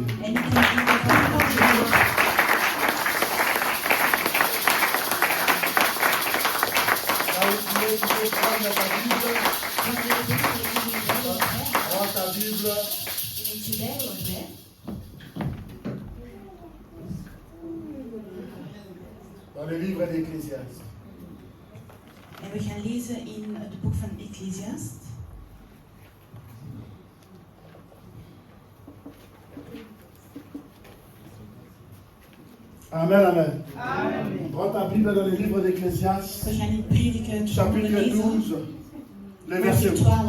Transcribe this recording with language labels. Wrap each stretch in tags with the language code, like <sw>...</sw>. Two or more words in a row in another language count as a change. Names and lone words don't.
<nl>En ik kan iemand</nl> <fr>Prends ta Bible. Dans le livre d'Ecclésiaste.</fr> <nl>En we gaan lezen in het boek van Ecclesiast. Amen, amen.</nl> <fr>Prends ta Bible dans le livre d'Ecclésiaste,</fr> <nl>We gaan in Prediker 12</nl> <fr>chapitre</fr> <nl>lezen.</nl> <fr>12, le verset</fr> <nl>Hoofdstuk 8.</nl>